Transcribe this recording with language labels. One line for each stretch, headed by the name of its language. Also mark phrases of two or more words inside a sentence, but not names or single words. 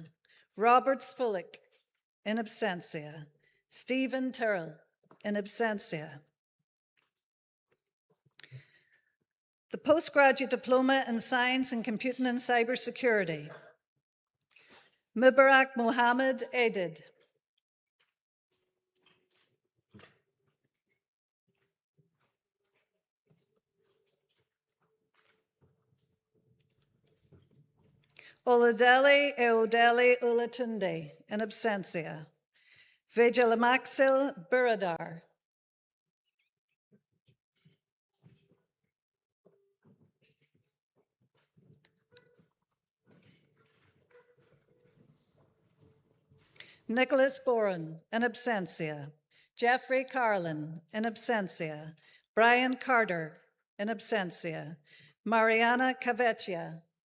English: Robert Spulik, in absentia. Stephen Terrell, in absentia. The Postgraduate Diploma in Science and Computing and Cybersecurity. Mubarak Mohammed Aidid. Oladele Eodele Ulatunde, in absentia. Vijayamaxil Biradar. Nicholas Boren, in absentia. Jeffrey Carlin, in absentia. Brian Carter, in absentia. Mariana Cavecchia.